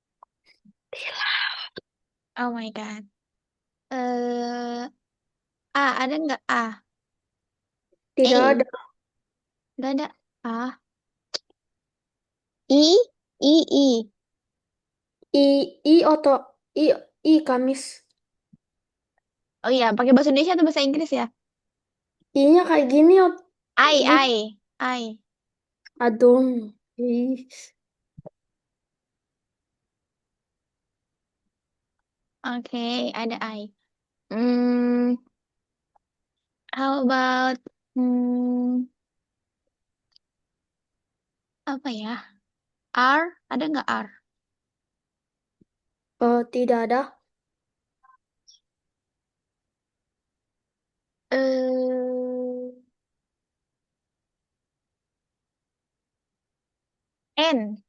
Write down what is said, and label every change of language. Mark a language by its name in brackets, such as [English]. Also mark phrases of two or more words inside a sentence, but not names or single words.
[English] Oh my God. Eh, A, [Indonesian] ada nggak A? Tidak E, ada. nggak ada A. I, I. I, I oto. I Kamis. Oh iya, pakai bahasa Indonesia atau bahasa Inggris ya? I-nya kayak gini. Gini. I. Adong. Ih. Oke, ada I. Hmm, [English] how about [Indonesian] apa ya? R, ada nggak R? Tidak ada. Eh, N,